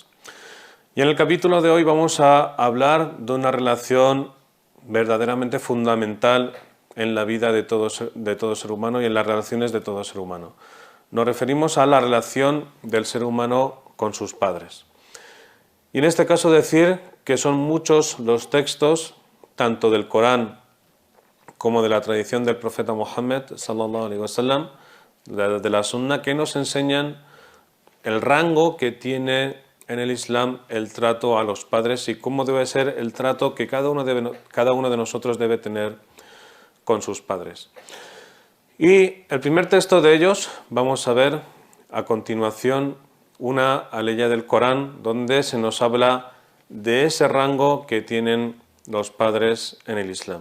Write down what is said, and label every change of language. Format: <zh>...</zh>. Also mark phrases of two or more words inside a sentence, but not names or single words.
<es>Y en el capítulo de hoy vamos a hablar de una relación verdaderamente fundamental en la vida de todo ser humano y en las relaciones de todo ser humano. Nos referimos a la relación del ser humano con sus padres. Y en este caso decir que son muchos los textos, tanto del Corán como de la tradición del profeta Muhammad,</es> <ar>صلى الله عليه وسلم,</ar> <es>de la Sunna, que nos enseñan el rango que tiene en el Islam el trato a los padres y cómo debe ser el trato que cada uno de nosotros debe tener con sus padres. Y el primer texto de ellos vamos a ver a continuación una aleya del Corán donde se nos habla de ese rango que tienen los padres en el Islam.</es>